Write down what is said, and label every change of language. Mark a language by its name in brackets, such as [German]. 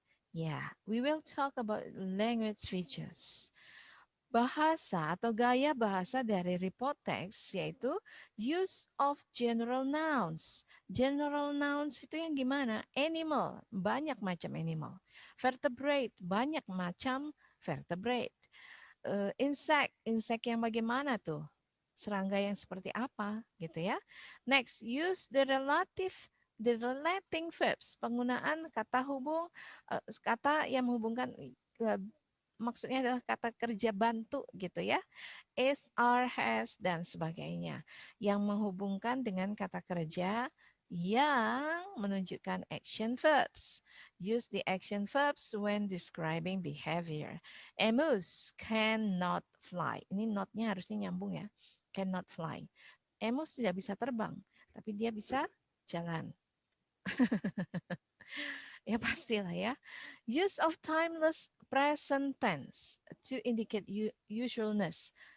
[English] Yeah, we will talk about language features. [Indonesian] Bahasa atau gaya bahasa dari report text yaitu [English] use of general nouns. [Indonesian] General nouns itu yang gimana? Animal, banyak macam animal. Vertebrate, banyak macam vertebrate. Insect yang bagaimana tuh? Serangga yang seperti apa gitu ya. Next, [English] use the relating verbs, [Indonesian] penggunaan kata hubung, kata yang menghubungkan, maksudnya adalah kata kerja bantu gitu ya. Is, are, has, dan sebagainya. Yang menghubungkan dengan kata kerja yang menunjukkan action verbs. [English] Use the action verbs when describing behavior. Emus cannot fly. [Indonesian] Ini not-nya harusnya nyambung ya. [English] Cannot fly. [Indonesian] Emus tidak bisa terbang, tapi dia bisa jalan. Ya pastilah ya. [English] Use of timeless present tense to indicate usualness.